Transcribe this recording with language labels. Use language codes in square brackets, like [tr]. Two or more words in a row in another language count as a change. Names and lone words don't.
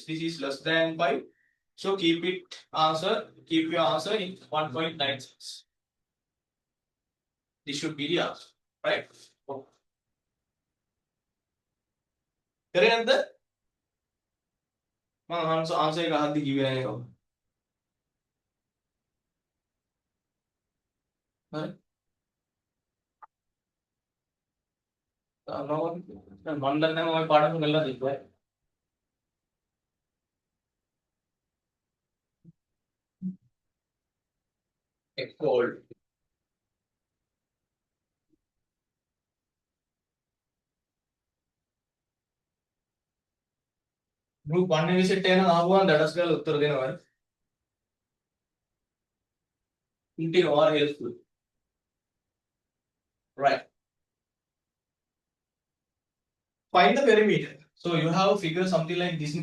[en] This is less than 5. So keep your answer in 1.96. This should be the answer, right? Correct? [si] Answer එක අහද්දි කිව්වේ නැහැ කවුද? හරි. මම දන්නේ නැහැ මම පාඩම කරලා තිබ්බා. [en] It's cold. Group 1 visit [si] එක නම් ආවම දඩස් ගාලා උත්තර දෙනවා. Inti or helpful. [en] Right. Find the perimeter. So you have a figure something like this.